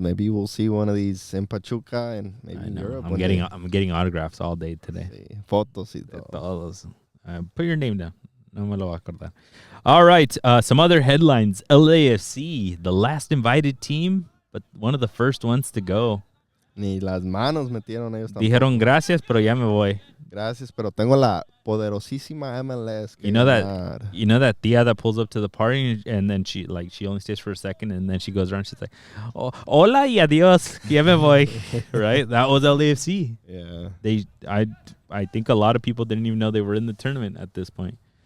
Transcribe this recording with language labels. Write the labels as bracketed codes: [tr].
[en] Maybe we'll see one of these in Pachuca and maybe in Europe. I'm getting autographs all day today. [es] Sí, fotos y todo. Todos. [en] Put your name down. [es] No me lo voy a acordar. [en] All right. Some other headlines. LAFC, the last invited team, but one of the first ones to go. [es] Ni las manos metieron ellos tampoco. Dijeron gracias, pero ya me voy. Gracias, pero tengo la poderosísima MLS. [en] You know that tia that pulls up to the party and then she only stays for a second and then she goes around. She's like, oh, [es] "Hola y adiós, ya me voy." [en] Right? That was LAFC. Yeah. I think a lot of people didn't even know they were in the tournament at this point.